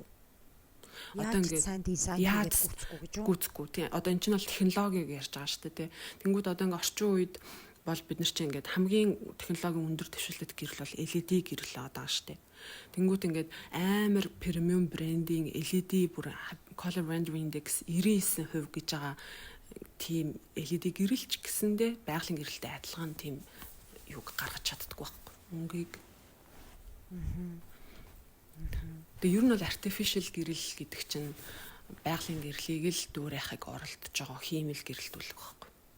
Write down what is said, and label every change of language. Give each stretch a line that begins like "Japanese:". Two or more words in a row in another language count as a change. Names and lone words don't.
Mongolian: Одоо ингээд сайн дизайн хийгээд гүцэхгүй гэж юу? Гүцэхгүй тий. Одоо эн чинь бол технологиг ярьж байгаа шүү дээ тий. Тэнгүүд одоо ингээд орчин үед бол бид нар чинь ингээд хамгийн технологийн өндөр дэвшилтэд гэрэл бол LED гэрэл одоо байгаа шүү дээ. Тэнгүүд ингээд амар
English: premium branding
Mongolian: LED бүр
English: color rendering index
Mongolian: 99% гэж байгаа тийм LED гэрэлч гэсэндээ байгалийн гэрэлтэй адилхан тийм юг гаргаж чаддаггүй байхгүй. Өнгийг. Тэгээ ер нь бол artificial гэрэл гэдэг чинь байгалийн гэрлийг л дүүрайхыг оролдож байгаа химийл гэрэлтүүлэг байхгүй.